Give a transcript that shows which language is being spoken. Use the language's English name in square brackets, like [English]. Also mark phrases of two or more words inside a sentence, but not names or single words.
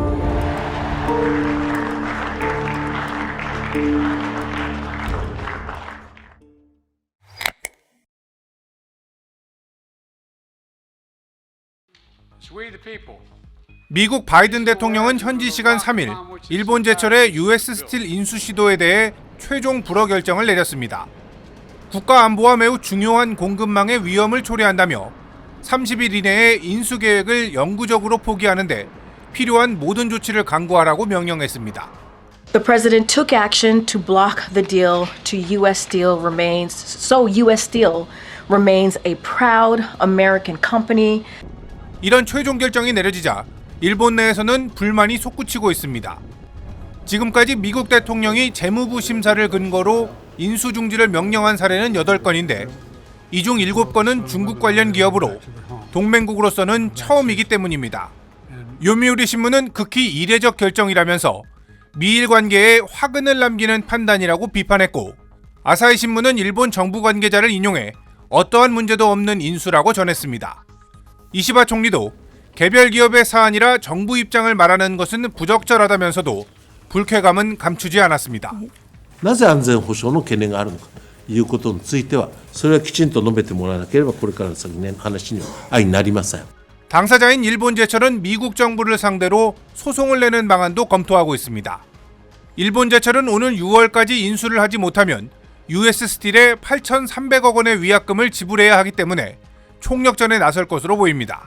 [English] We the people. [Korean] 미국 바이든 대통령은 현지 시간 3일 일본 제철의 US 스틸 인수 시도에 대해 최종 불허 결정을 내렸습니다. 국가 안보와 매우 중요한 공급망의 위험을 초래한다며 30일 이내에 인수 계획을 영구적으로 포기하는데 필요한 모든 조치를 강구하라고 명령했습니다. [English] The president took action to block the deal to US Steel remains a proud American company. [Korean] 이런 최종 결정이 내려지자 일본 내에서는 불만이 솟구치고 있습니다. 지금까지 미국 대통령이 재무부 심사를 근거로 인수 중지를 명령한 사례는 8건인데 이 중 7건은 중국 관련 기업으로 동맹국으로서는 처음이기 때문입니다. 요미우리 신문은 극히 이례적 결정이라면서 미일 관계에 화근을 남기는 판단이라고 비판했고 아사히 신문은 일본 정부 관계자를 인용해 어떠한 문제도 없는 인수라고 전했습니다. 이시바 총리도 개별 기업의 사안이라 정부 입장을 말하는 것은 부적절하다면서도 불쾌감은 감추지 않았습니다. [Japanese] なぜ安全保障の懸念があるのかということについてはそれはきちんと述べてもらわなければこれからの先の話には相なりません. [Korean] 당사자인 일본 제철은 미국 정부를 상대로 소송을 내는 방안도 검토하고 있습니다. 일본 제철은 오는 6월까지 인수를 하지 못하면 US 스틸에 8,300억 원의 위약금을 지불해야 하기 때문에 총력전에 나설 것으로 보입니다.